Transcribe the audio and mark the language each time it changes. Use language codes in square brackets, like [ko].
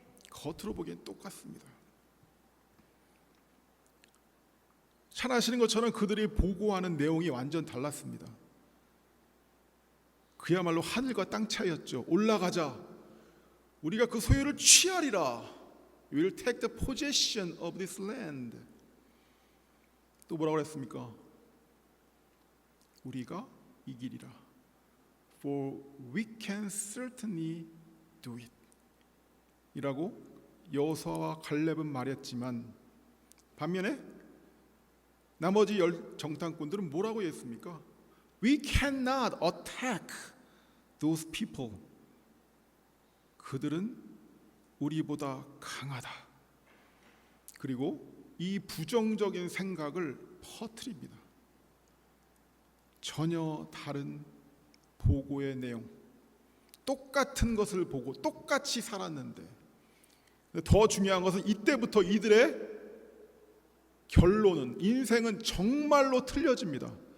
[ko] 겉으로 보기엔 똑같습니다. 잘 아시는 것처럼 그들이 보고하는 내용이 완전 달랐습니다. 그야말로 하늘과 땅 차이였죠. 올라가자, 우리가 그 소유를 취하리라. [en] We will take the possession of this land. [ko] 또 뭐라고 그랬습니까? 우리가 이기리라. [en] For we can certainly do it. [ko] 이라고 여호수아와 갈렙은 말했지만 반면에 나머지 10정탐꾼들은 뭐라고 했습니까? [en] We cannot attack those people. [ko] 그들은 우리보다 강하다. 그리고 이 부정적인 생각을 퍼뜨립니다. 전혀 다른 보고의 내용, 똑같은 것을 보고 똑같이 살았는데, 더 중요한 것은 이때부터 이들의 결론은, 인생은 정말로 틀려집니다.